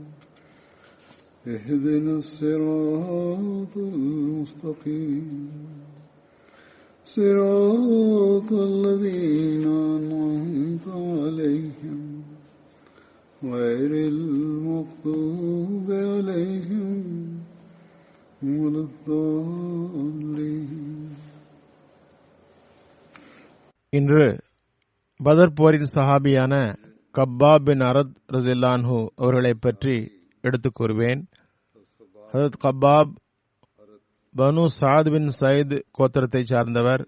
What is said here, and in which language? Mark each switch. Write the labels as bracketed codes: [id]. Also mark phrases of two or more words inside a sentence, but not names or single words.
[ar] اهدنا الصراط المستقيم صراط الذين أنعمت عليهم غير المغضوب عليهم ولا الضالين. [ta] இன்று பதர் போரின் சஹாபியான கப்பாப் பின் அரத் [ar] رضي الله عنه [ta] அவர்களை பற்றி எடுத்துக் கூறுவேன். ஹஜ்ரத் கப்பாப் பனு சாத் பின் சயீத் கோத்திரத்தை சார்ந்தவர்.